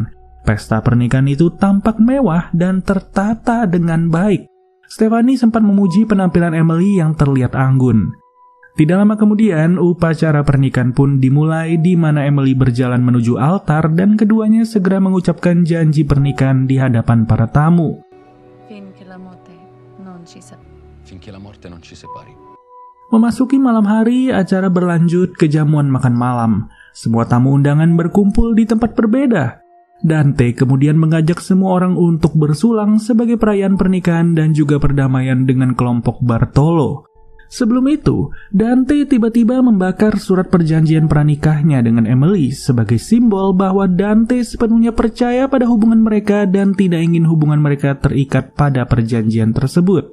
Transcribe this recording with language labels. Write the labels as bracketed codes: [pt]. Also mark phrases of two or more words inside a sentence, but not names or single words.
[id] Pesta pernikahan itu tampak mewah dan tertata dengan baik. Stephanie sempat memuji penampilan Emily yang terlihat anggun. Tidak lama kemudian, upacara pernikahan pun dimulai di mana Emily berjalan menuju altar dan keduanya segera mengucapkan janji pernikahan di hadapan para tamu. [it] Finché la morte non ci separi. [id] Memasuki malam hari, acara berlanjut ke jamuan makan malam. Semua tamu undangan berkumpul di tempat berbeda. Dante kemudian mengajak semua orang untuk bersulang sebagai perayaan pernikahan dan juga perdamaian dengan kelompok Bartolo. Sebelum itu, Dante tiba-tiba membakar surat perjanjian pranikahnya dengan Emily sebagai simbol bahwa Dante sepenuhnya percaya pada hubungan mereka dan tidak ingin hubungan mereka terikat pada perjanjian tersebut.